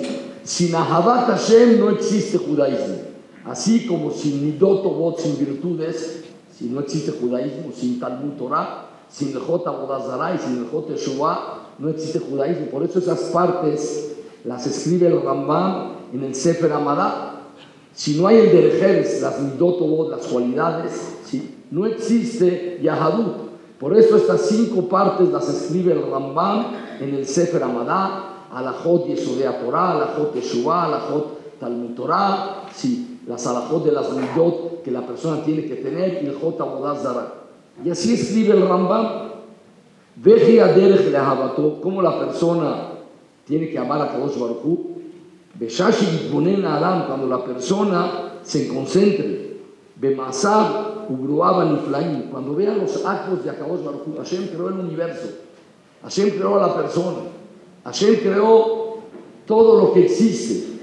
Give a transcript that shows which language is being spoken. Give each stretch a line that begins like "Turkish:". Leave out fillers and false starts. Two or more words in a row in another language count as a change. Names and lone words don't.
Spanish: Sin
Hebrew: אהבת השם
Spanish: no existe judaísmo. Así como sin
Hebrew: מידות טובות,
Spanish: sin virtudes, si no existe judaísmo, sin
Hebrew: תלמוד תורה,
Spanish: sin Lejot Avodah Zarah y sin Lejot Teshuvah, no existe judaísmo. Por eso esas partes las escribe el Rambam en el Sefer Amadá. Si no hay el Derech, las
Hebrew: מידות טובות,
Spanish: las cualidades, ¿sí?, no existe Yahadut. Por eso estas 5 partes las escribe el Rambam en el Sefer Amadá: Alajot Yesodea Torah, Alajot Teshuvah, Alajot Talmud Torah, sí, las alajot de las midot que la persona tiene que tener, y el Lejot Avodah Zarah. Y así escribe el Rambam.
Hebrew: והיך הדרך לאהבתו,
Spanish: cómo la persona tiene que amar a Kadosh Baruj Hu.
Hebrew: בשעה שיתבונן אדם,
Spanish: cuando la persona se concentre.
Hebrew: במעשיו וברואיו הנפלאים,
Spanish: cuando vea los actos de Kadosh Baruj Hu. Hashem creó el universo, Hashem creó a la persona, Hashem creó todo lo que existe.